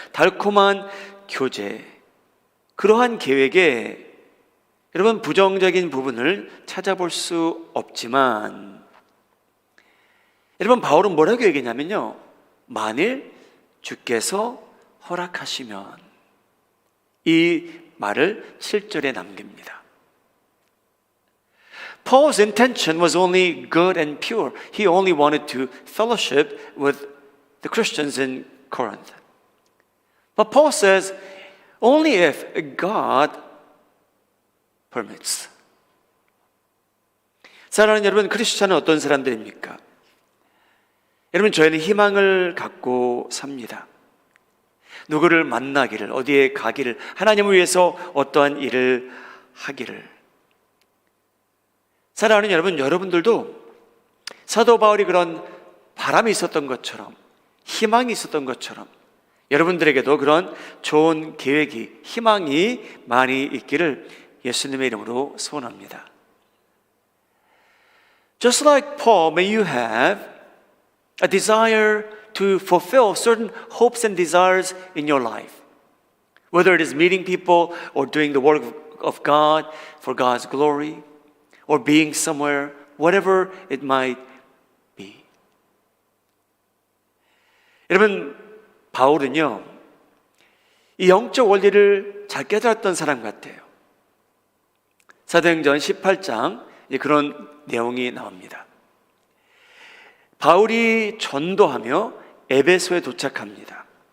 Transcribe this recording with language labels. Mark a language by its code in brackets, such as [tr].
[ko] 달콤한 교제. 그러한 계획에 여러분 부정적인 부분을 찾아볼 수 없지만 여러분 바울은 뭐라고 얘기했냐면요. 만일 주께서 허락하시면 이 말을 7절에 남깁니다. [en] Paul's intention was only good and pure. He only wanted to fellowship with the Christians in Corinth. But Paul says, only if God permits. [ko] 사랑하는 여러분, 크리스천은 어떤 사람들입니까? 여러분, 저희는 희망을 갖고 삽니다. 누구를 만나기를, 어디에 가기를, 하나님을 위해서 어떠한 일을 하기를. 사랑하는 여러분, 여러분들도 사도 바울이 그런 바람이 있었던 것처럼, 희망이 있었던 것처럼 여러분들에게도 그런 좋은 계획이, 희망이 많이 있기를 예수님의 이름으로 소원합니다. [en] Just like Paul, may you have a desire to fulfill certain hopes and desires in your life. Whether it is meeting people or doing the work of God for God's glory or being somewhere, whatever it might be. [ko] 여러분, 바울은요, 이 영적 원리를 잘 깨달았던 사람 같아요. 사도행전 18장 그런 내용이 나옵니다. 바울이 전도하며 에베소에 도착합니다.